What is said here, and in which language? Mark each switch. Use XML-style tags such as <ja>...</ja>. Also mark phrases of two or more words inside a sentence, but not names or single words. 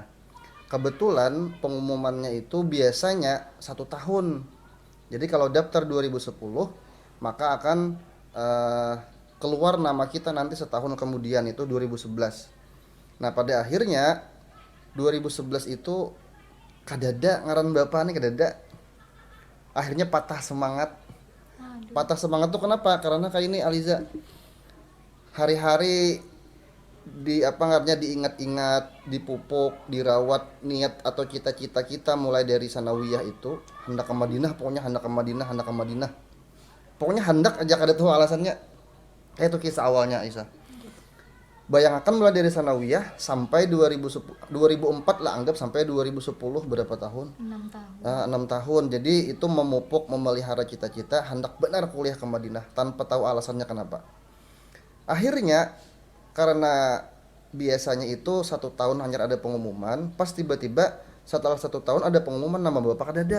<id>Kebetulan pengumumannya itu biasanya 1 tahun. Jadi kalau daftar 2010 maka akan keluar nama kita nanti setahun kemudian, itu 2011.</id> <bjn>Nah pada akhirnya 2011 itu kadada ngaran bapak nih kadada, akhirnya patah semangat.</bjn> <id>Patah semangat tuh kenapa? Karena kayak ini Aliza, hari-hari di apa ngarannya diingat-ingat, dipupuk, dirawat niat atau cita-cita kita mulai dari sanawiyah itu hendak ke Madinah, pokoknya hendak ke Madinah, hendak ke Madinah.</id> <bjn>Pokoknya hendak aja kada tahu alasannya.</bjn> <id>Kayak itu kisah awalnya Aisyah. Bayangkan mulai dari sanawiyah sampai 2004 lah, anggap sampai 2010 berapa tahun? 6 tahun. 6 tahun. Jadi itu memupuk, memelihara cita-cita hendak benar kuliah ke Madinah tanpa tahu alasannya kenapa. Akhirnya karena biasanya itu 1 tahun hanya ada pengumuman, pas tiba-tiba setelah 1 tahun ada pengumuman nama bapak kadada.</id>